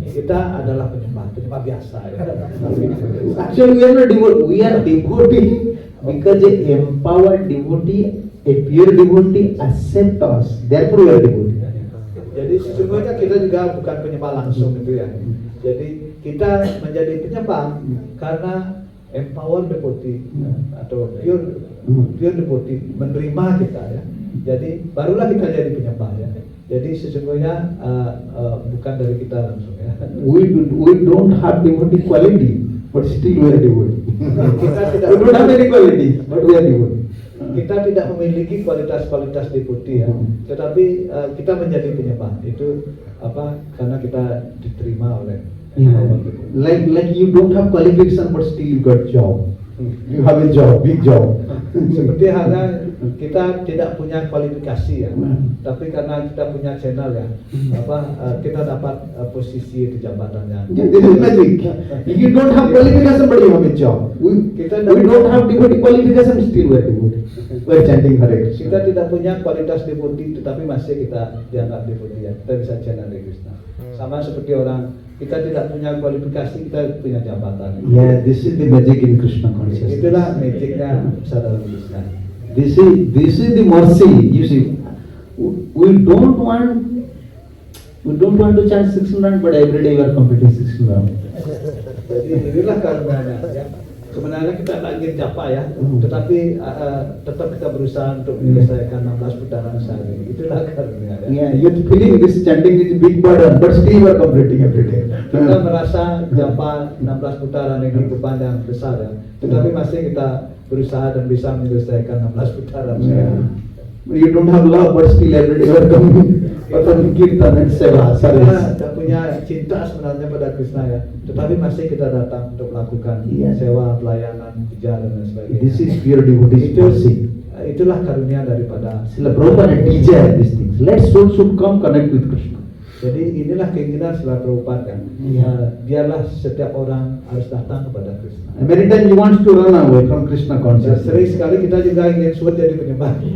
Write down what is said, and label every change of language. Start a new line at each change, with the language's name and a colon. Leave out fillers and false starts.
Indonesian: Kita adalah penyembah biasa ya.
English: Actually, we are not devotee. We are devotee because a empowered devotee, a pure devotee accept us. Therefore, we are devotee.
Indonesian: Jadi sesungguhnya kita juga bukan penyembah langsung gitu ya. Jadi kita menjadi penyembah karena empower devotee atau pure devotee menerima kita ya. Jadi barulah kita jadi penyembah ya. Jadi sesungguhnya bukan dari kita langsung ya.
English: We don't have devotee quality, but still we are devotee.
Indonesian: Kita
English: We don't have any quality, but we are devotee.
Indonesian: Kita tidak memiliki kualitas-kualitas devotee ya, tetapi kita menjadi penyembah itu karena kita diterima oleh
English: like you don't have qualification but still you got job. You have a job, big job.
Indonesian: Seperti halnya kita tidak punya kualifikasi ya, tapi karena kita punya channel ya, kita dapat posisi itu jabatannya.
English: This is magic. If you don't have qualification but you have a job. We don't have devotee qualification, still we are devotee. We are chanting Hare Krishna.
Indonesian: Kita tidak punya kualitas devotee, tetapi masih kita dianggap devotee ya. Kita bisa channel Hare Krishna. Sama seperti orang, kita tidak punya kualifikasi, kita punya jabatan.
English: Yeah, this is the magic in Krishna consciousness.
Indonesian: Itulah magicnya sadar Krishna.
English: This is the mercy. You see, we don't want to chant 600, but every day we are completing 600.
Indonesian: Jadi inilah karunia ya. Sebenarnya kita tak ingin japa ya, tetapi tetap kita berusaha untuk menyelesaikan 16 putaran sehari. Itulah karunia ya.
English: Yeah, you're feeling this chanting is a big burden, but still you are completing every day.
Indonesian: Kita merasa japa 16 putaran ini beban yang besar ya, tetapi masih kita berusaha dan bisa menyelesaikan 16 putaran sehari.
English: You don't have love, but still every day you are coming, performing kirtan and seva.
Indonesian: Kita tidak punya cinta sebenarnya pada Krishna ya, tetapi masih kita datang untuk melakukan sewa, pelayanan, puja dan lain sebagainya.
English: This is pure devotee mercy.
Indonesian: Itulah karunia daripada
English: Srila Prabhupada desire these things. Let soul should come connect with Krishna.
Indonesian: Jadi inilah keinginan Srila Prabhupada kan. Biarlah setiap orang harus datang kepada Krishna.
English: And many times you want to run away from Krishna
Indonesian: Dan
English: consciousness.
Indonesian: sering sekali kita juga ingin suat jadi penyembah.